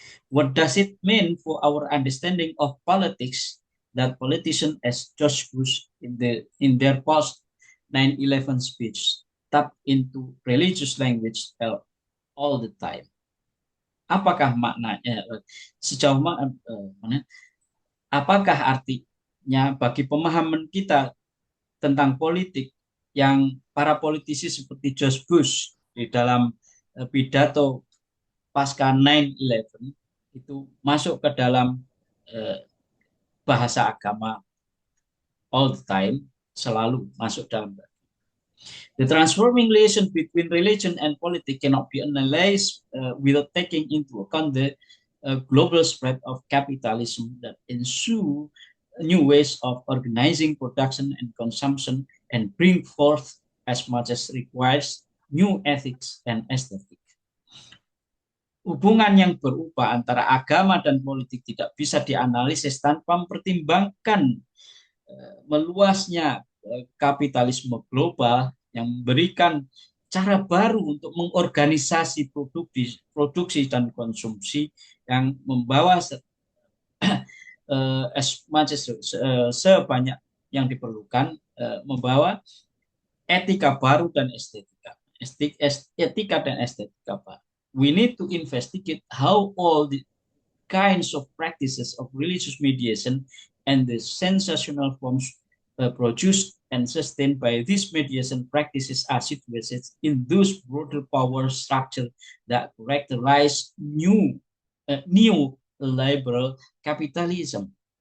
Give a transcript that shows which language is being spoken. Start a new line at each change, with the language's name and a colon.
English: What does it mean for our understanding of politics that politicians as George Bush in their post 9/11 speech tap into religious language all the time?
Indonesian: Apakah maknanya sejauh mana? Apakah artinya bagi pemahaman kita tentang politik yang para politisi seperti George Bush di dalam pidato pasca 9/11 itu masuk ke dalam bahasa agama
English: all the time,
Indonesian: selalu masuk dalam.
English: The transforming relation between religion and politics cannot be analyzed without taking into account the global spread of capitalism that ensue new ways of organizing production and consumption and bring forth as much as requires new ethics and aesthetic.
Indonesian: Hubungan yang berupa antara agama dan politik tidak bisa dianalisis tanpa mempertimbangkan meluasnya kapitalisme global yang memberikan cara baru untuk mengorganisasi produksi dan konsumsi yang membawa sebanyak yang diperlukan, membawa etika baru dan estetika dan estetika baru.
English: We need to investigate how all the kinds of practices of religious mediation and the sensational forms produced and sustained by these mediation practices are situated in those broader power structure that characterize new liberal capitalism.